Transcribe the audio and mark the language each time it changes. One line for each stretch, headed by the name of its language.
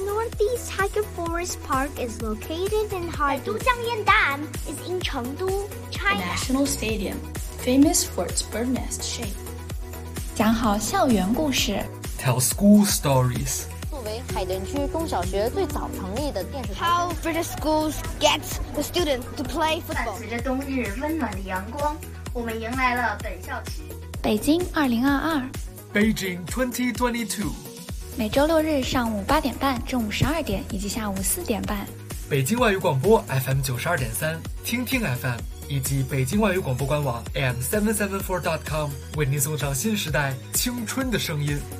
English: Northeast Tiger Forest Park is located in Harbin. 都江堰岸 is in 成都 China. National Stadium, famous for its bird nest shape.
Chinese: 讲好校园故事。
English: Tell school stories.
Chinese: 作为海淀区中小学最早成立的电视台。
English: How British schools get the students to play football.
Chinese: 伴随着冬日温暖的阳光，我们迎来了本校区。北京2022
English: Beijing 2022
Chinese: 每周六日上午八点半正午十二点以及下午四点半北京外语广播 FM92.3 听听 FM 以及北京外语广播官网 AM774.com 为您送上新时代青春的声音